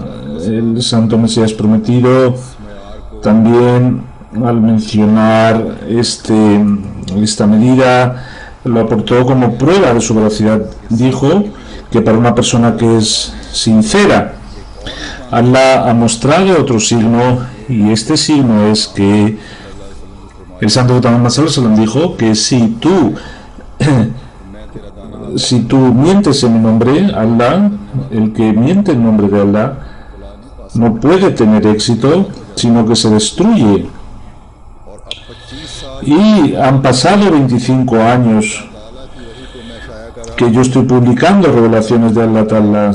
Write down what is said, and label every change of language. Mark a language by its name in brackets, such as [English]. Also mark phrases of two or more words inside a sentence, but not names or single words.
[Spanish] El santo Mesías prometido también, al mencionar esta medida, lo aportó como prueba de su veracidad. Dijo que para una persona que es sincera, Allah ha mostrado otro signo, y este signo es que el santo Muhammad [Arabic] صلى الله عليه وسلم [Spanish] dijo que si tú mientes en mi nombre, Allah, el que miente en nombre de Allah, no puede tener éxito, sino que se destruye. Y han pasado 25 años que yo estoy publicando revelaciones de [Arabic] الله تعالى.